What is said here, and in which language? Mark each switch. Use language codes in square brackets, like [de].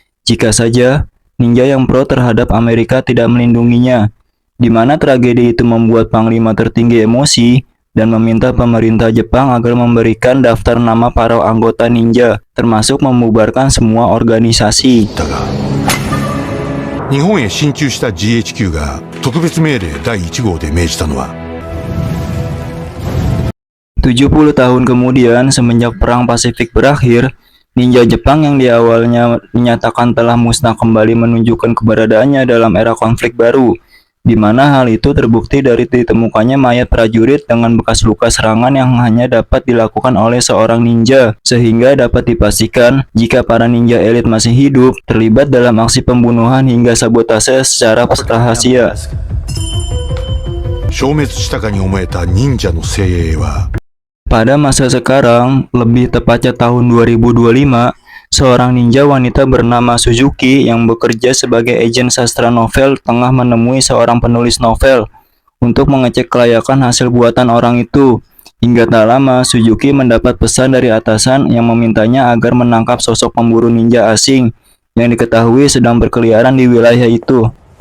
[id] Jika saja ninja yang pro terhadap Amerika tidak melindunginya, di mana tragedi itu membuat panglima tertinggi emosi dan meminta pemerintah Jepang agar memberikan daftar nama para anggota ninja, termasuk membubarkan semua organisasi. [ja] 日本へ進駐した GHQ が特別命令第1号で命じたのは [id] 70 tahun kemudian, semenjak Perang Pasifik berakhir, ninja Jepang yang di awalnya dinyatakan telah musnah kembali menunjukkan keberadaannya dalam era konflik baru, di mana hal itu terbukti dari ditemukannya mayat prajurit dengan bekas luka serangan yang hanya dapat dilakukan oleh seorang ninja, sehingga dapat dipastikan jika para ninja elit masih hidup, terlibat dalam aksi pembunuhan hingga sabotase secara rahasia. [ja] 消滅したかに思えた忍者の精鋭は [id] Pada masa sekarang, lebih tepatnya tahun 2025, seorang ninja wanita bernama Suzuki yang bekerja sebagai agen sastra novel tengah menemui seorang penulis novel untuk mengecek kelayakan hasil buatan orang itu. Hingga tak lama, Suzuki mendapat pesan dari atasan yang memintanya agar menangkap sosok pemburu ninja asing yang diketahui sedang berkeliaran di wilayah itu.